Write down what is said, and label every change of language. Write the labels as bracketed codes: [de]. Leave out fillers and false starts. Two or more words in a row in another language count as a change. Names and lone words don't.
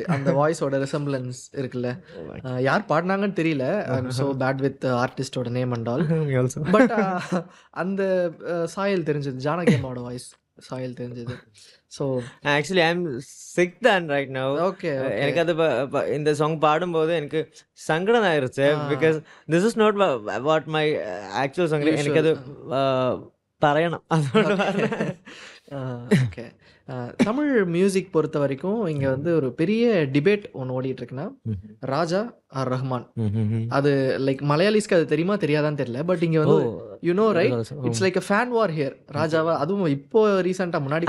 [ta] அந்த வாய்ஸோட ரிசம்பிளன்ஸ் இருக்குல்ல, யார் பாடினாங்கன்னு தெரியல, [en] I'm so bad with artist's name and all, [ta] பட் அந்த சாயல் தெரிஞ்சது, ஜானகி அம்மாவோட வாய்ஸ் சாயல் தெரிஞ்சது. ஸோ [en] Actually I am sick தான் right now. [ta] ஓகே. எனக்கு அது இந்த சாங் பாடும்போது எனக்கு சங்கடம் ஆயிருச்சு. [en] Because this is not what my actual song. [ml] എനിക്കത് പറയണം, അതുകൊണ്ട്. [ta] ஓகே. தமிழ் மியூசிக் பொறுத்த வரைக்கும் இங்கே வந்து ஒரு பெரிய டிபேட் ஒன்று ஓடிட்டு இருக்குன்னா, ராஜா ஆர் ரஹ்மான். அது லைக் மலையாளிஸ்க்கு அது தெரியுமா தெரியாதான்னு தெரியல, பட் இங்கே வந்து [en] right, it's like a fan war here. [ta] ராஜாவா, அதுவும் இப்போ ரீசெண்டாக முன்னாடி